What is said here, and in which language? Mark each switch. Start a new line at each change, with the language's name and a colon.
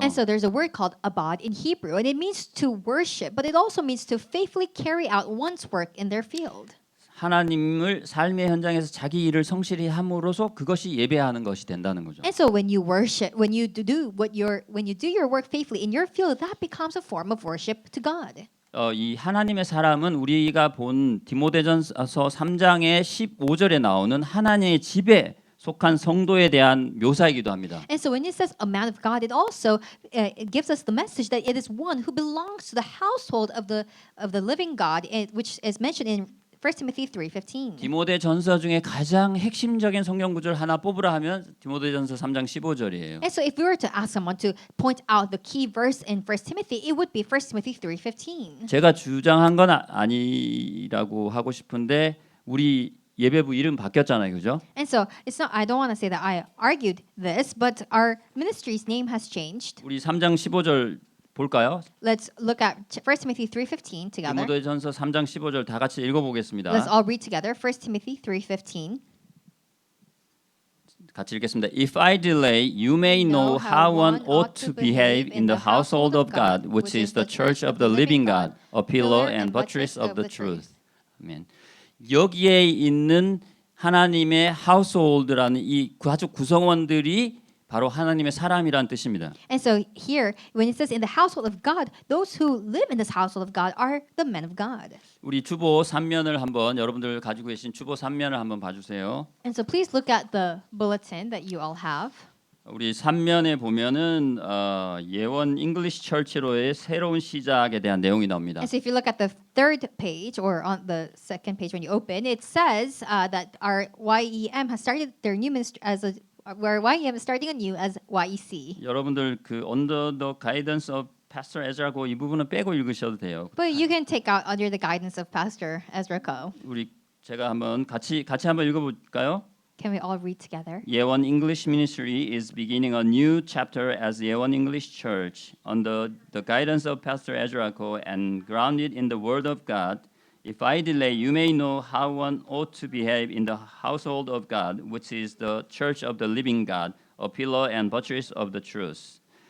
English: And so there's a word called abad in Hebrew, and it means to worship, but it also means to faithfully carry out one's work in their field.
Korean: 하나님을 삶의 현장에서 자기 일을 성실히 함으로써 그것이 예배하는 것이 된다는 거죠.
English: And so when you worship, when you do your work faithfully in your field, that becomes a form of worship to God.
Korean: 이 하나님의 사람은 우리가 본 디모데전서 3장의 15절에 나오는 하나님의 집에 속한 성도에 대한 묘사이기도 합니다.
English: And so when it says a man of God, it also it gives us the message that it is one who belongs to the household of the living God, which is mentioned in 1 Timothy 3:15.
Korean: 디모데전서 중에 가장 핵심적인 성경 구절 하나 뽑으라 하면 디모데전서 3장 15절이에요.
English: And so if we were to ask someone to point out the key verse in 1 Timothy, it would be 1 Timothy 3:15.
Korean: 제가 주장한 건 아니라고 하고 싶은데 우리 예배부 이름 바뀌었잖아요, 그죠?
English: And so it's not. I don't want to say that I argued this, but our ministry's name has changed.
Korean: 우리 3장 15절 볼까요?
English: Let's look at 1 Timothy 3:15 together.
Korean: 디모데전서 3장 15절 다 같이 읽어보겠습니다.
English: Let's all read together. 1 Timothy 3:15.
Korean: 같이 읽겠습니다.
English: If I delay, you may know how one ought to behave in the household of God, which is the church of the living God, a pillar and buttress of the truth.
Korean: 아멘. 여기에 있는 하나님의 household라는 이 가족 구성원들이 바로 하나님의 사람이란 뜻입니다.
English: And so here, when it says in the household of God, those who live in this household of God are the men of God.
Korean: 우리 주보 3면을 한번 여러분들 가지고 계신 주보 3면을 한번 봐주세요.
English: And so please look at the bulletin that you all have.
Korean: 우리 3면에 보면은 예원 잉글리시 철치로의 새로운 시작에 대한 내용이 나옵니다.
English: And so if you look at the third page or on the second page when you open, it says that our YEM has started their new ministry where YEM is starting anew as YEC.
Korean: 여러분들 그
English: Under the Guidance of Pastor Ezra
Korean: 고 이 부분은 빼고 읽으셔도 돼요.
English: But you can take out under the guidance of Pastor Ezra Ko.
Korean: 우리 제가 한번 같이 한번 읽어볼까요?
English: Can we all read together? 예원 English Ministry is beginning a new chapter as Yeon English Church under the guidance of Pastor Ezra Ko and grounded in the Word of God. If I delay, you may know how one ought to behave in the household of God, which is the church of the living God, a pillar and buttress of the truth.